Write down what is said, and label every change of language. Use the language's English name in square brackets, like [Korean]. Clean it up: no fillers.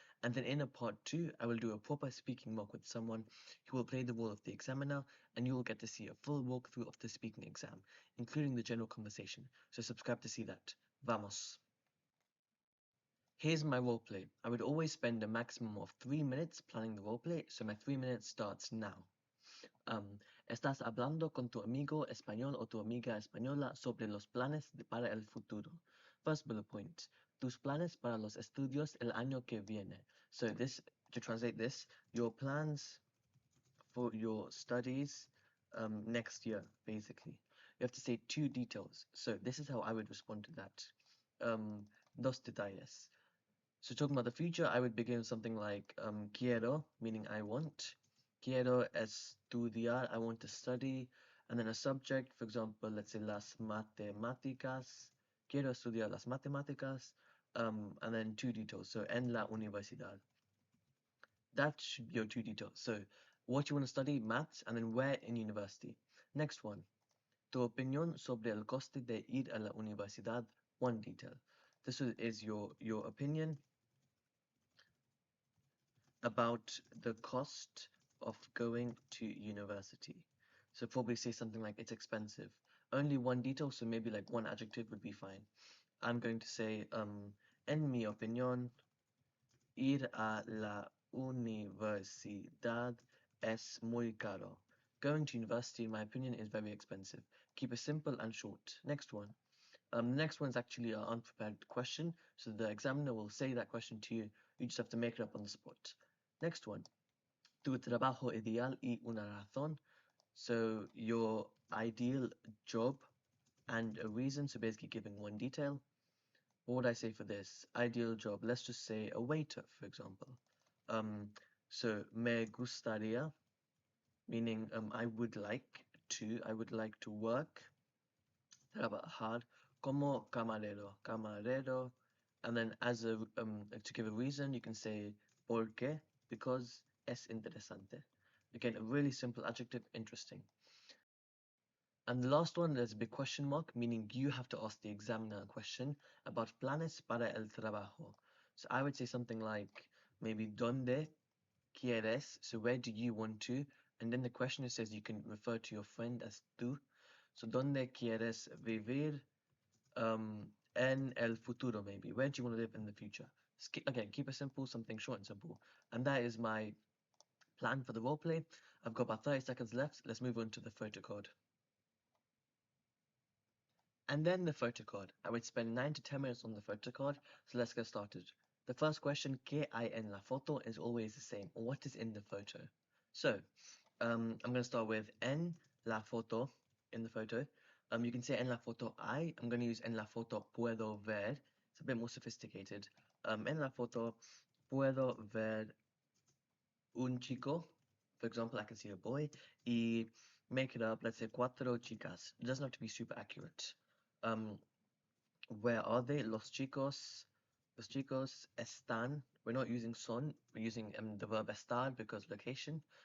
[English] And then in a part 2, I will do a proper speaking mock with someone who will play the role of the examiner, and you will get to see a full walkthrough of the speaking exam, including the general conversation, so subscribe to see that. [Spanish] Vamos! [English] Here's my roleplay. I would always spend a maximum of 3 minutes planning the roleplay, so my 3 minutes starts now. [Spanish] Estás hablando con tu amigo español o tu amiga española sobre los planes para el futuro. [English] First bullet point. [Spanish] Tus planes para los estudios el año que viene. [English] So this, to translate this, your plans for your studies next year, basically. You have to say 2 details. So this is how I would respond to that. [Spanish] Dos detalles. [English] So talking about the future, I would begin with something like quiero, meaning I want. [Spanish] Quiero estudiar, [English] I want to study. And then a subject, for example, let's say [Spanish] las matemáticas. Quiero estudiar las matemáticas. [English] And then 2 details. So [Spanish] en la universidad. [English] That should be your 2 details. So what you want to study, maths, and then where in university. Next one. [Spanish] Tu opinión sobre el coste de ir a la universidad, [English] 1 detail. This is your opinion about the cost of going to university. So probably say something like it's expensive. Only 1 detail, so maybe like 1 adjective would be fine. I'm going to say, [Spanish] en mi opinión, ir a la universidad es muy caro. [English] Going to university, in my opinion, is very expensive. Keep it simple and short. Next one. The next one is actually an unprepared question, so the examiner will say that question to you. You just have to make it up on the spot. Next one. [Spanish] Tu trabajo ideal y una razón. [English] So your ideal job and a reason. So basically giving 1 detail. What would I say for this? Ideal job. Let's just say a waiter, for example. So [Spanish] me gustaría, [English] meaning I would like to work, [Spanish] trabajar como camarero, [English] and then as a to give a reason, you can say [Spanish] porque, [English] because [Spanish] es interesante. [English] Again, a really simple adjective, interesting. And the last one, there's a big question mark, meaning you have to ask the examiner a question about [Spanish] planes para el trabajo. [English] So I would say something like maybe [Spanish] ¿dónde quieres? [English] So where do you want to? And then the questioner says you can refer to your friend as tú. [Spanish] So ¿dónde quieres vivir en el futuro? [English] Maybe where do you want to live in the future? Again, keep it simple, something short and simple. And that is my plan for the roleplay. I've got about 30 seconds left. Let's move on to the photo card. And then the photo card. I would spend 9 to 10 minutes on the photo card, so let's get started. The first question, [Spanish] ¿qué hay en la foto? [English] Is always the same. What is in the photo? So, I'm going to start with [Spanish] en la foto, [English] in the photo. You can say [Spanish] en la foto hay. [English] I'm going to use [Spanish] en la foto puedo ver. [English] It's a bit more sophisticated. [Spanish] En la foto puedo ver un chico. [English] For example, I can see a boy. Y make it up, let's say [Spanish] cuatro chicas. [English] It doesn't have to be super accurate. Where are they? [Spanish] Los chicos están. [English] We're not using son, we're using the verb estar because location.